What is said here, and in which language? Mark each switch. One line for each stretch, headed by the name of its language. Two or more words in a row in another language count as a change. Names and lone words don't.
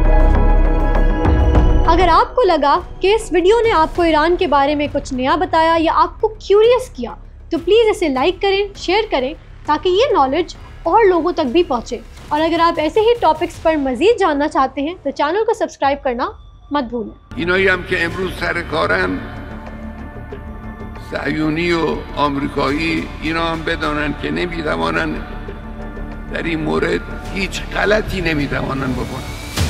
Urdu: اگر آپ کو لگا کہ اس ویڈیو نے آپ کو ایران کے بارے میں کچھ نیا بتایا یا آپ کو کیوریس کیا تو پلیز اسے لائک کریں، شیئر کریں تاکہ یہ نالج اور لوگوں تک بھی پہنچے، اور اگر آپ ایسے ہی ٹاپکس پر مزید جاننا چاہتے ہیں تو چینل کو سبسکرائب کرنا مت بھولیں۔
Persian: اینایی هم که امروز سر کارن صهیونی و آمریکایی، اینا هم بدانن که نمیتوانن در این مورد هیچ غلطی نمیتوانن بکنن.